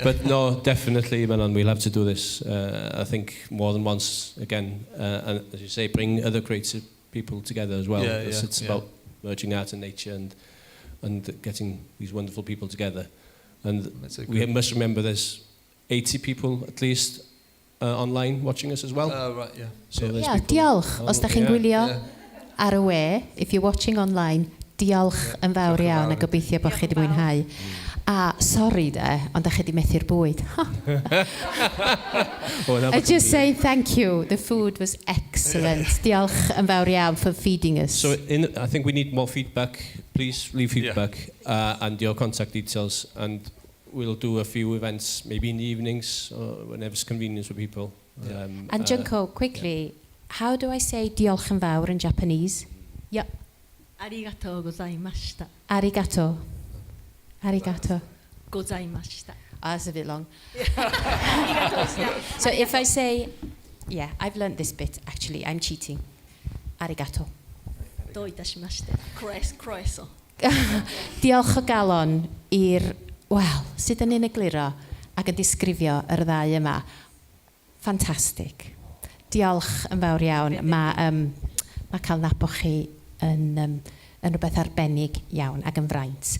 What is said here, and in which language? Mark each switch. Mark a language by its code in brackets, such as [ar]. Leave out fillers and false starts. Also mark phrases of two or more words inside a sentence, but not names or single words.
[en] But no, definitely, Manon, we'll have to do this. I think more than once again, and as you say, bring other creative people together as well. It's about merging art and nature and getting these wonderful people together. And we must remember there's 80 people at least online watching us as well. Oh, right, yeah. So [cy] diolch. Os da chi'n gwylio ar y we, [en] if you're watching online, [cy] diolch yn fawr iawn a gobeithio bod chi wedi mwynhau. A sorry de, ond da chi wedi methu'r bwyd. [en] I just say thank you. The food was excellent. [cy] Diolch yn fawr iawn [en] for feeding us. So I think we need more feedback. Please leave feedback and your contact details, and we'll do a few events, maybe in the evenings or whenever it's convenient for people. And Junko, quickly, how do I say [cy] diolch yn fawr [en] in Japanese? Yep. [ja] Arigatou gozaimashita. Arigato. Arigato. Gozaimashita. [en] Oh, that's a bit long. So if I say, I've learnt this bit, actually, I'm cheating. [ja] Arigato. Do itashimashite. Croeso. [cy] Diolch o galon i'r... Wel, sut yn egluro ac yn disgrifio yr ddau yma. Ffantastig. Diolch yn fawr iawn. Mae cael nabo chi yn rhywbeth arbennig iawn ac yn fraint.